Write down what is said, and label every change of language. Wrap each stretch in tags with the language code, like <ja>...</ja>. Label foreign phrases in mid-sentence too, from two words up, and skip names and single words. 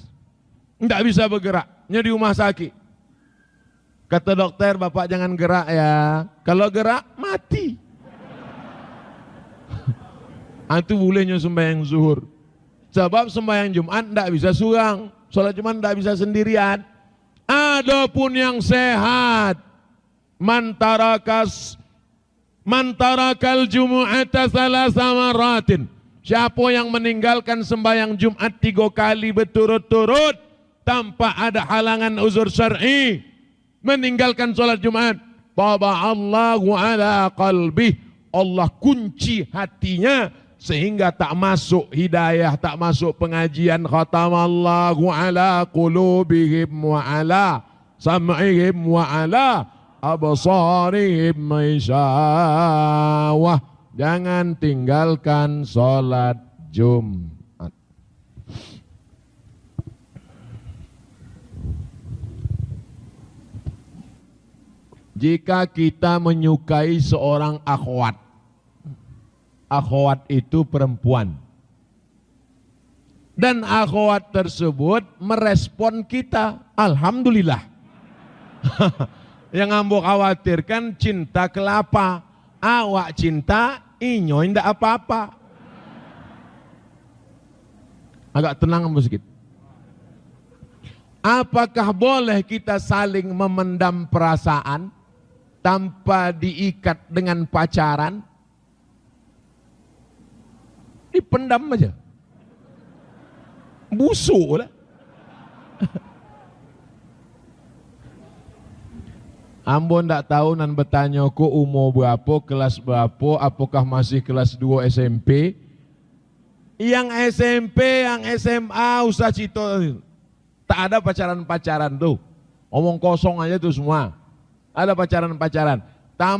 <id>Tidak bisa bergerak, di rumah sakit. Kata dokter, bapak jangan gerak ya. Kalau gerak, mati. Itu bolehnya sembahyang zuhur. Sebab sembahyang Jumat tidak bisa surang. Sholat Jumat tidak bisa sendirian. Adapun yang sehat,</id> <ar>من ترك الجمعة ثلاث مرات.</ar> <id>Siapa yang meninggalkan sembahyang Jumat 3 kali berturut-turut tanpa ada halangan uzur syar'i, meninggalkan sholat Jumat,</id> <ar>طبع الله على قلبه,</ar> <id>Allah kunci hatinya sehingga tak masuk hidayah, tak masuk pengajian.</id> <ar>ختم الله على قلوبهم وعلى سمعهم وعلى أبصارهم غشاوة.</ar> <id>Jangan tinggalkan sholat Jumat. Jika kita menyukai seorang akhwat, akhwat itu perempuan, dan akhwat tersebut merespon kita, alhamdulillah.</id> <min>Yang ambo khawatirkan cinta kelapa, awak cinta, inyo indak apa-apa. Agak tenang ambo sedikit. Apakah boleh kita saling memendam perasaan tanpa diikat dengan pacaran? Dipendam aja. Busuk lah. Ambo ndak tahu nan bertanya ku umur berapa, kelas berapa, apakah masih kelas 2 SMP? Yang SMP, yang SMA usah cito.</min> <id>Tak ada pacaran-pacaran tuh. Omong kosong aja tuh semua. Ada pacaran-pacaran.</id>